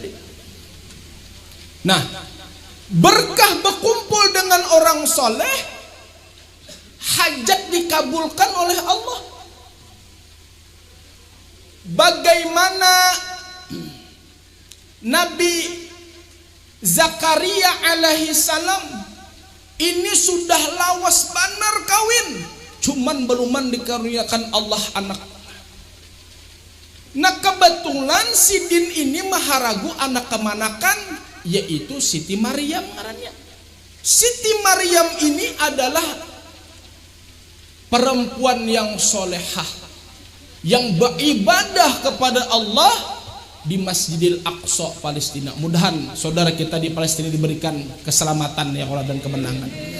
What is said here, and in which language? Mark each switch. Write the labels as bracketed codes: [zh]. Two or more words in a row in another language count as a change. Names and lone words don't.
[bjn] Nah, berkah berkumpul dengan orang soleh, hajat dikabulkan oleh Allah. Bagaimana Nabi Zakaria [ar] عليه السلام [bjn] ini sudah lawas banar kawin, cuman beluman dikaruniakan Allah anak. Nah, kebetulan Sidin ini maharagu anak kemanakan, yaitu Siti Maryam ngarannya. Siti Maryam ini adalah perempuan yang solehah, yang beribadah kepada Allah di Masjidil Aqsa Palestina. Mudahan saudara kita di Palestina diberikan keselamatan ya Allah dan kemenangan.